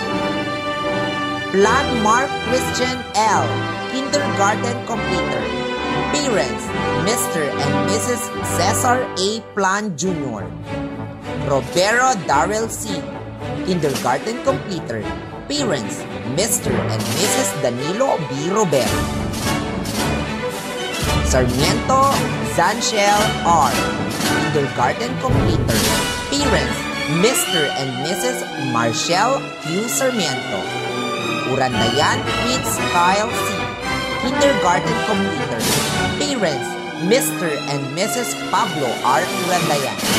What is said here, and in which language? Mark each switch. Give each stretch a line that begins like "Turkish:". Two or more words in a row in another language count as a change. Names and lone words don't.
English: Plan Mark Christian L. Kindergarten completer. Parents, Mr. and Mrs. Cesar A. Plan Jr. Robero Darrell C. Kindergarten completer. Parents, Mr. and Mrs. Danilo B. Robero. Sarmiento Zanchel R. Kindergarten completer. Parents, Mr. and Mrs. Marshall Q. Sarmiento. Urandayan Prince Kyle C. Kindergarten completer. Parents, Mr. and Mrs. Pablo R. Urandayan.